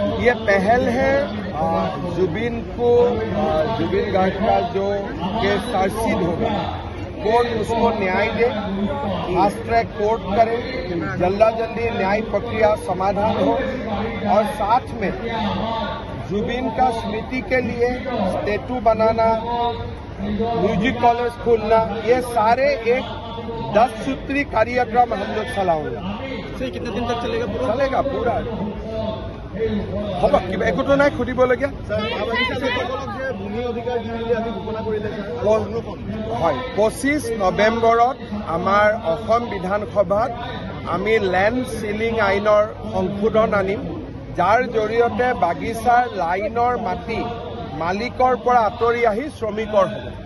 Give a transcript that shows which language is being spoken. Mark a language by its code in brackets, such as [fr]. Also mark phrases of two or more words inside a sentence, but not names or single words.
[hi] ये पहल है जुबिन को जुबिन गार्ग का जो केस चार्जशीट होगा कोर्ट उसको न्याय दे, [en] fast track court [hi] करे, जल्दी न्याय प्रक्रिया समाधान हो और साथ में जुबिन का स्मृति के लिए स्टेचू बनाना, [en] music college [hi] खोलना, ये सारे एक 10 सूत्री कार्यक्रम हम लोग चलाऊंगा। सर कितने दिन तक चलेगा? पूरा चलेगा पूरा हम क्या एक तो नहीं खुदिबलगिया भूमि अधिकार [as] আমি ঘোষণা কৰিলে হয় 25 নৱেম্বৰত আমাৰ অসম বিধানসভাত আমি [en] land ceiling [as] আইনৰ সংশোধন আনিম, যাৰ জৰিয়তে বাগিচাৰ লাইনৰ মাটি মালিকৰ পৰা আঁতৰি আহি শ্ৰমিকৰ হ'ব।